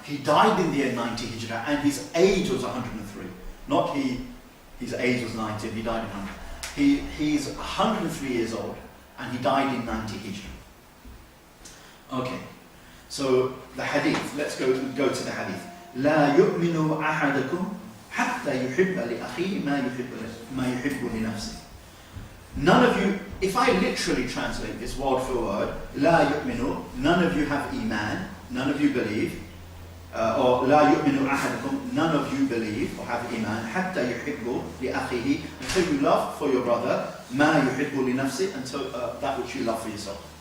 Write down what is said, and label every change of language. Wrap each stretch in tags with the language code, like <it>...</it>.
<en>He died in the year 90 Hijrah, and his age was 103. Not his age was 90, he died in 100. He's 103 years old, and he died in 90 Hijrah. Okay, so the hadith, let's go to the hadith.</en> <ar>لا يؤمن أحدكم حتى يحب لأخيه ما يحب لنفسه.</ar> <en>None of you, if I literally translate this word for word,</en> <ar>لا يؤمن,</ar> <en>none of you have iman, none of you believe, or</en> <ar>لا يؤمن أحدكم,</ar> <en>none of you believe or have iman,</en> <ar>حتى يحب لأخيه,</ar> <en>until you love for your brother,</en> <ar>ما يحب لنفسه,</ar> <en>until that which you love for yourself.</en>